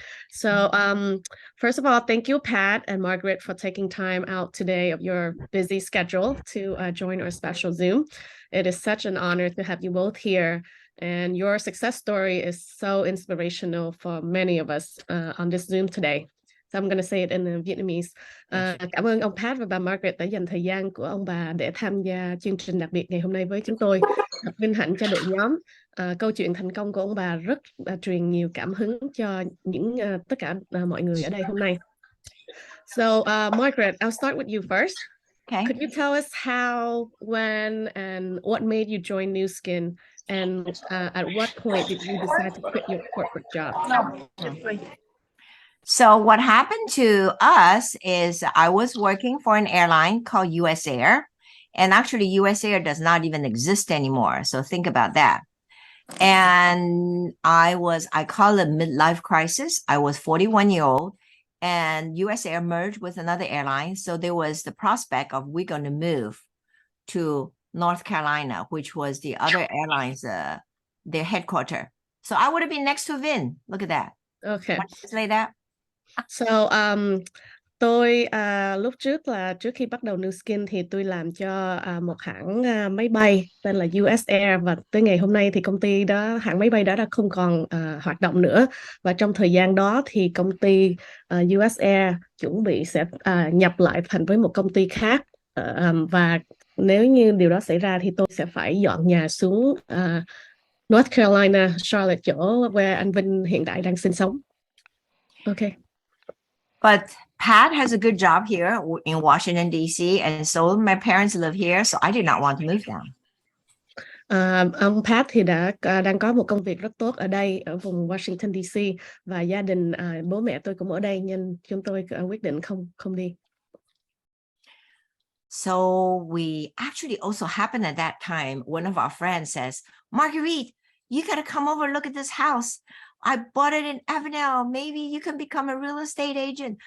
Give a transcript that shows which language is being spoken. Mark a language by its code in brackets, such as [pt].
[en] So first of all, thank you, Pat and Margaret, for taking time out today of your busy schedule to join our special Zoom. It is such an honor to have you both here. And your success story is so inspirational for many of us on this Zoom today. So I'm going to say it in Vietnamese. [vi] Cảm ơn ông Pat và bà Margaret đã dành thời gian của ông bà để tham gia chương trình đặc biệt ngày hôm nay với chúng tôi. Thật vinh hạnh cho đội nhóm. Câu chuyện thành công của ông bà rất truyền nhiều cảm hứng cho những tất cả mọi người ở đây hôm nay. [en] So Margaret, I'll start with you first. Okay. Could you tell us how, when, and what made you join Nuskin? And at what point did you decide to quit your corporate job? So what happened to us is I was working for an airline called US Air, and actually US Air does not even exist anymore. So think about that. And I call it midlife crisis. I was 41 years old, and US Air merged with another airline. So there was the prospect of we're going to move to North Carolina, which was the other airlines, their headquarters. So I would have been next to Vin. Look at that. Okay. Translate that. [vi] So tôi lúc trước khi bắt đầu Nuskin thì tôi làm cho một hãng máy bay tên là US Air, và tới ngày hôm nay thì hãng máy bay đó đã không còn hoạt động nữa. Và trong thời gian đó thì công ty US Air chuẩn bị sẽ nhập lại thành với một công ty khác, và nếu như điều đó xảy ra thì tôi sẽ phải dọn nhà xuống North Carolina, Charlotte, chỗ where anh Vinh hiện tại đang sinh sống. [en] Okay. But Pat has a good job here in Washington, D.C., and so my parents live here, so I did not want to move down. [vi] Ông Pat thì đang có một công việc rất tốt ở đây, ở vùng Washington, D.C., và gia đình bố mẹ tôi cũng ở đây, nên chúng tôi quyết định không đi. [en] So we actually also happened at that time, one of our friends says, Marguerite, you got to come over and look at this house. I bought it in Avenel. Maybe you can become a real estate agent.